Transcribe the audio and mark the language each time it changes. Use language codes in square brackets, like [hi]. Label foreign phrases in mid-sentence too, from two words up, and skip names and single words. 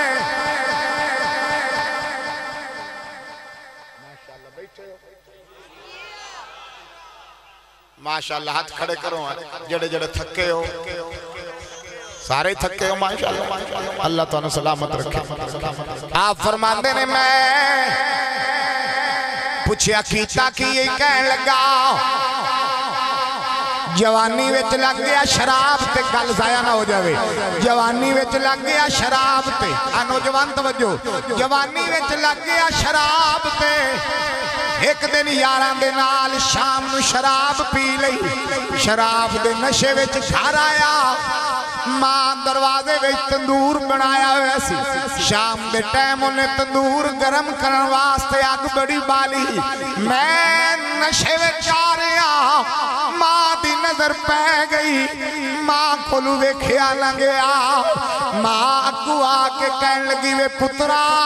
[pa] ماشاءاللہ ہاتھ کھڑے کرو جڑے جڑے تھکے ہو سارے تھکے ہو ماشاءاللہ اللہ تعالیٰ سلامت رکھے. آپ فرماندے نے میں پوچھیا کیتا کی یہ کہنے لگا جوانی وچ لگ گیا شراب تے گل ضائع نہ ہو جاوے جوانی وچ لگ گیا شراب تے نوجوان توجہ جوانی وچ لگ گیا شراب تے ایک دن یاران دے نال شام نو شراب پی لئی شراب دے نشے وچ گھر آیا ماں دروازے میں تندور بنایا ہویا سی شام دے ٹائم اونہاں تندور گرم کرنے واسطے اگ بڑی بالی میں نشے میں جا رہیا ماں دی نظر پے گئی ماں کولوں ویکھیا نہ گیا ماں اگوں آکے کہن لگی وے پترا